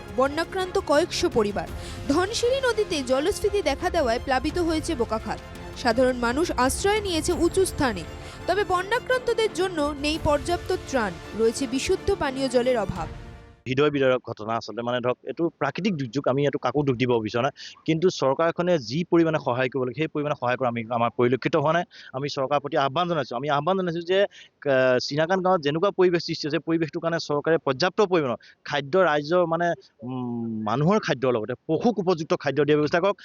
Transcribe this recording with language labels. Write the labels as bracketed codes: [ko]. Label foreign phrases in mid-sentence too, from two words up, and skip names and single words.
[bn] বন্যাক্রান্ত কয়েকশো পরিবার। ধনশিরি নদীতে জলস্ফীতি দেখা দেওয়ায় প্লাবিত হয়েছে বোকাখাত। সাধারণ মানুষ আশ্রয় নিয়েছে উঁচু স্থানে। তবে বন্যাক্রান্তদের জন্য নেই পর্যাপ্ত ত্রাণ, রয়েছে বিশুদ্ধ পানীয় জলের অভাব। [as] হৃদয় বিদারক ঘটনা আসলে মানে ধৰক এইটো প্ৰাকৃতিক দুৰ্যোগ, আমি এইটো কাকো দুখ দিব বিচৰা নাই, কিন্তু চৰকাৰখনে যি পৰিমাণে সহায় কৰিব লাগে সেই পৰিমাণে সহায় কৰা আমাৰ পৰিলক্ষিত হোৱা নাই। আমি চৰকাৰৰ প্ৰতি আহ্বান জনাইছোঁ যে চিনাকান গাঁৱত যেনেকুৱা পৰিৱেশ সৃষ্টি হৈছে, পৰিৱেশটোৰ কাৰণে চৰকাৰে পৰ্যাপ্ত পৰিমাণৰ খাদ্য ৰাইজৰ মানে মানুহৰ খাদ্যৰ লগতে পশুক উপযুক্ত খাদ্য দিয়াৰ ব্যৱস্থা কৰক।